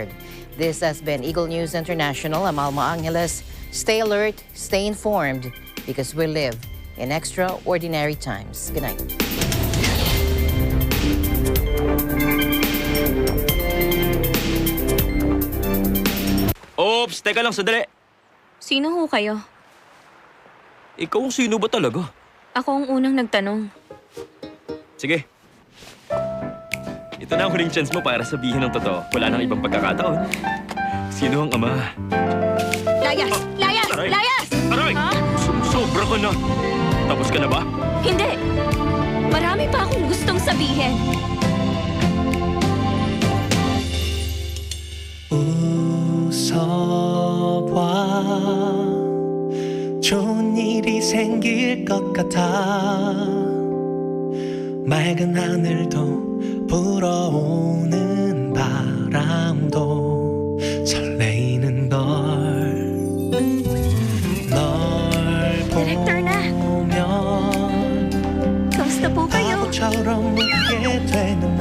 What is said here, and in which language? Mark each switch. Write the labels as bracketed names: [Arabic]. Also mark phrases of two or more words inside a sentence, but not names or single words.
[English] This has been Eagle News International. I'm Alma Angeles. Stay alert, stay informed, because we live in extraordinary times. Good night. Oops, [Filipino] teka lang, sandali. Sino ho kayo? Ikaw ang sino ba talaga? Ako ang unang nagtanong. Sige. Ito na ang huling chance mo para sabihin ng totoo. Wala nang ibang pagkakataon. Sino ang ama? Layas! Layas! Aray! Layas! Aray! Ha? Sobra ka na. Tapos ka na ba? Hindi! Marami pa akong gustong sabihin. [Korean] 웃어봐 좋은 일이 생길 것 같아 맑은 하늘도 불어오는 바람도 설레이는 걸 널 보면 [Filipino] Kamusta po kayo? [Korean] 바보처럼 웃게 되는